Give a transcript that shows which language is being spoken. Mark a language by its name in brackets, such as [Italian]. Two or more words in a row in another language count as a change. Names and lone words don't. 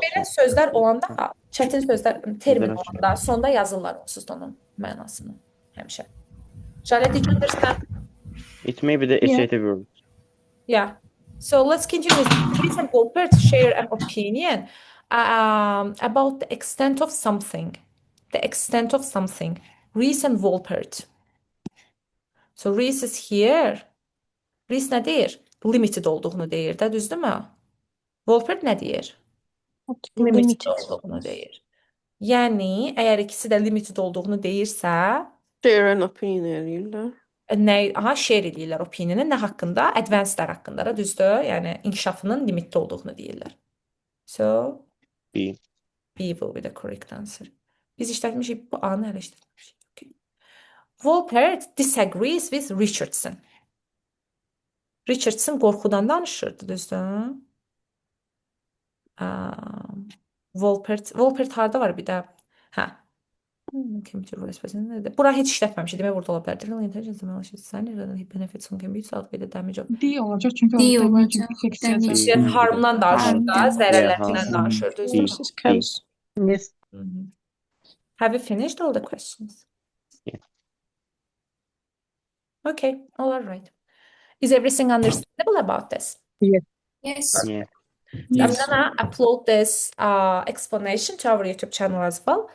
[Azerbaijani] Belə sözlər olanda, çətin sözlər, termin Sözlər olanda sonda yazırlar onsuz da onun mənasını həmişə. [English] Shall I understand? It may be the associative word. Yeah. So let's continue. Reese and Wolpert share an opinion about the extent of something. The extent of something. Reese and Wolpert. So Reese is here. [Azerbaijani] Reese nə deyir? Limited olduğunu deyir də, düzdürmü? Wolpert nə deyir? Limited olduğunu deyir. Yəni, əgər ikisi də limited olduğunu deyirsə, [English] Share an opinion [Azerbaijani] eləyirlər. share edirlər opinionu nə haqqında? Advanced-lər haqqında da, düzdür? Yəni, inkişafının limitli olduğunu deyirlər. [English] So, B. B will be the correct answer. [Azerbaijani] Biz işlətmişik, bu A-nı hələ işlətmişik. [English] Okay. Wolpert disagrees with Richardson. [Azerbaijani] Richardson qorxudan danışırdı, düzdür? Wolpert harda var bir də? Hə. Bura heç işlətməmişik. Demək burada ola bilər. [English] Real intelligence benefits can be outweighed the damage of. [Azerbaijani] D olacaq çünki D o olacaq. damage Şey, harmdan danışır da, Harmdan. zərərlərindən danışır. Düzdür? [English] This is cows. Yes. Have you finished all the questions? Yeah. Okay, all right. Is everything understandable about this? Yes. Yeah. I'm gonna upload this explanation to our YouTube channel as well.